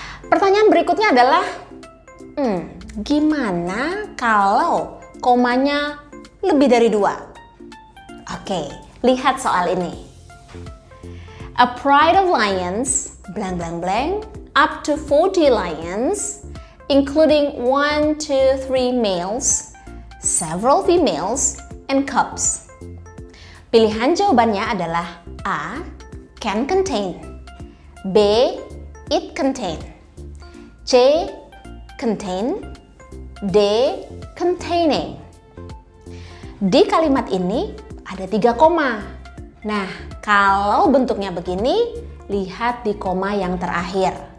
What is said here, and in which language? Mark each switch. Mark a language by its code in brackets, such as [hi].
[id] Pertanyaan berikutnya adalah, gimana kalau komanya lebih dari 2? Oke, lihat soal ini. [en] A pride of lions, blank blank blank, up to 40 lions, including 1, 2, 3 males, several females, and cubs. [id] Pilihan jawabannya adalah A. [en] Can contain, B. It contain, C. Contain, D. Containing. [id] Di kalimat ini ada 3 koma. Nah, kalau bentuknya begini, lihat di koma yang terakhir.